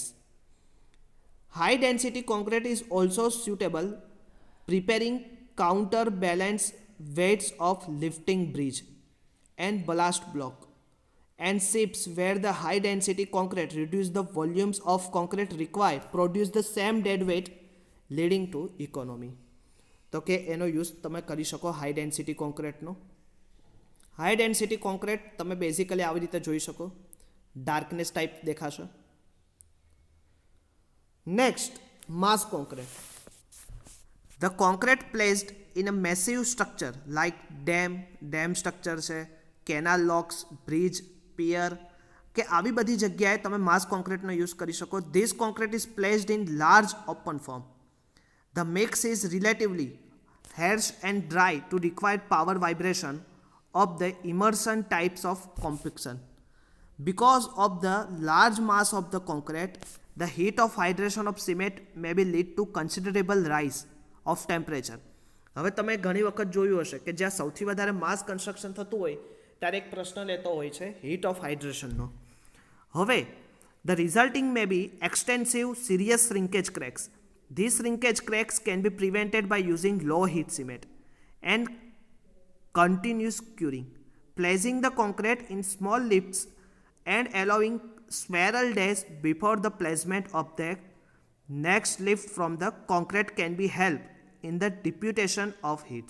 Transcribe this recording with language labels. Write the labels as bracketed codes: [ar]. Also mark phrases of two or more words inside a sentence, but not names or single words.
[en] High density concrete is also suitable preparing counterbalance weights of lifting bridge and ballast block and ships where the high density concrete reduce the volumes of concrete required produce the same dead weight leading to economy. [gu] તો કે એનો યુઝ તમે કરી શકો [en] high density concreteનો. high density concrete [gu] તમે બેઝિકલી આવી રીતે જોઈ શકો, [en] darkness type [gu] દેખાશે. [en] next mass concrete. the concrete placed in a massive structure like dam structure છે, canal locks, bridge, pier [gu] કે આવી બધી જગ્યાએ તમે [en] mass concreteનો use [gu] કરી શકો. [en] this concrete is placed in large open form. The mix is relatively harsh and dry to require power vibration of the immersion types of compaction. Because of the large mass of the concrete, the heat of hydration of cement may be lead to considerable rise of temperature. [gu] હવે તમે ઘણી વખત જોયું હશે કે જ્યાં સૌથી વધારે [en] mass construction [gu] થતું હોય ત્યારે એક પ્રશ્ન લેતો હોય છે [en] heat of hydrationનો. હવે the resulting may be extensive serious shrinkage cracks. These shrinkage cracks can be prevented by using low heat cement and continuous curing, placing the concrete in small lifts and allowing several days before the placement of the next lift from the concrete can be help in the diffusion of heats.